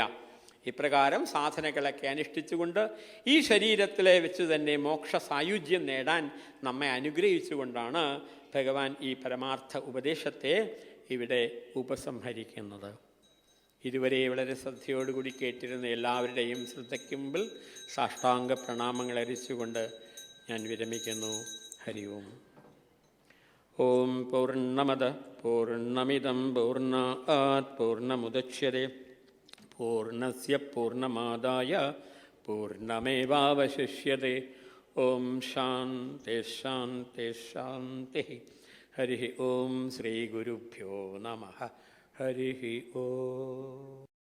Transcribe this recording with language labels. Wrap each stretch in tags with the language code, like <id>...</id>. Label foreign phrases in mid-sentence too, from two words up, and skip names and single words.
<ml>ഇപ്രകാരം സാധനകളൊക്കെ അനുഷ്ഠിച്ചുകൊണ്ട് ഈ ശരീരത്തിലെ വെച്ച് തന്നെ മോക്ഷ സായുജ്യം നേടാൻ നമ്മെ അനുഗ്രഹിച്ചുകൊണ്ടാണ് ഭഗവാൻ ഈ പരമാർത്ഥ ഉപദേശത്തെ ഇവിടെ ഉപസംഹരിക്കുന്നത്. ഇതുവരെ വളരെ ശ്രദ്ധയോടുകൂടി കേട്ടിരുന്ന എല്ലാവരുടെയും ശ്രദ്ധയ്ക്ക് മുമ്പിൽ സാഷ്ടാംഗ പ്രണാമങ്ങൾ അർപ്പിച്ചുകൊണ്ട് ഞാൻ വിരമിക്കുന്നു.</ml> <sa>ഹരി ഓം. ഓം പൂർണ്ണമദ പൂർണ്ണമിദം പൂർണ്ണാത് പൂർണ്ണമുദച്യതേ പൂർണ്ണസ്യ പൂർണ്ണമാദായ പൂർണ്ണമേവാവശിഷ്യതേ. ഓം ശാന്തി ശാന്തി ശാന്തി. ഹരി ഓം. ശ്രീ ഗുരുഭ്യോ നമഃ. ഹരി ഓം.</sa>